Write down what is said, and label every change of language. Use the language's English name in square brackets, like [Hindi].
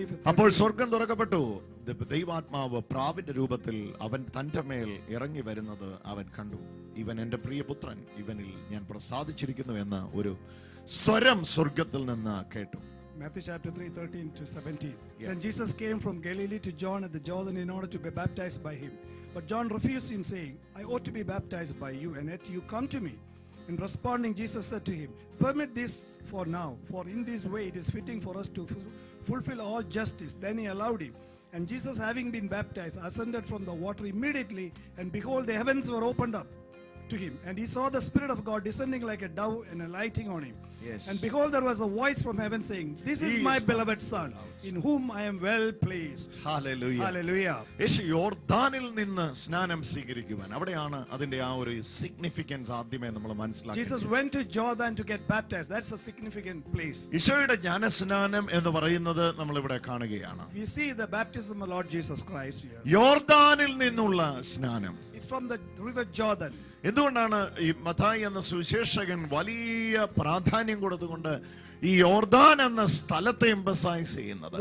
[Malayalam] അപ്പോൾ സ്വർഗം തുറക്കപ്പെട്ടു. ദൈവാത്മാവ് പ്രാവിന്റെ രൂപത്തിൽ അവൻ തന്റെ മേൽ ഇറങ്ങി വരുന്നത് അവൻ കണ്ടു. ഇവൻ എന്റെ പ്രിയപുത്രൻ, ഇവനിൽ ഞാൻ പ്രസാദിച്ചിരിക്കുന്നു എന്ന് ഒരു സ്വരം സ്വർഗത്തിൽ നിന്ന് കേട്ടു. [English] Matthew chapter 3, 13 to 17. Then Jesus came from Galilee to John at the Jordan in order to be baptized by him. But John refused him, saying, I ought to be baptized by you, and yet you come to me. In responding, Jesus said to him, permit this for now, for in this way it is fitting for us to fulfill all justice. Then he allowed him. And Jesus, having been baptized, ascended from the water immediately, and behold, the heavens were opened up to him. And he saw the Spirit of God descending like a dove and alighting on him. Yes. And behold, there was a voice from heaven saying, "This is He my is my beloved Son, in whom I am well pleased." Hallelujah. Hallelujah. [Malayalam] യേശു യോർദാനിൽ നിന്ന് സ്നാനം സ്വീകരിക്കുവാൻ, അവിടെയാണ് അതിന്റെ ആ ഒരു significance ആദ്യമേ നമ്മൾ മനസ്സിലാക്കി. [English] Jesus went to Jordan to get baptized. That's a significant place. [Malayalam] ഈശോയുടെ ജ്ഞാനസ്നാനം എന്ന് പറയുന്നത് നമ്മൾ ഇവിടെ കാണുകയാണ്. [English] We see the baptism of Lord Jesus Christ here. [Malayalam] യോർദാനിൽ നിന്നുള്ള സ്നാനം. [English] It's from the river Jordan. [Malayalam] എന്തുകൊണ്ടാണ് ഈ മത്തായി എന്ന സുവിശേഷകൻ വലിയ പ്രാധാന്യം കൊടുത്തുകൊണ്ട് ഈ യോർദാൻ എന്ന സ്ഥലത്തെ എംഫസൈസ് ചെയ്യുന്നത്?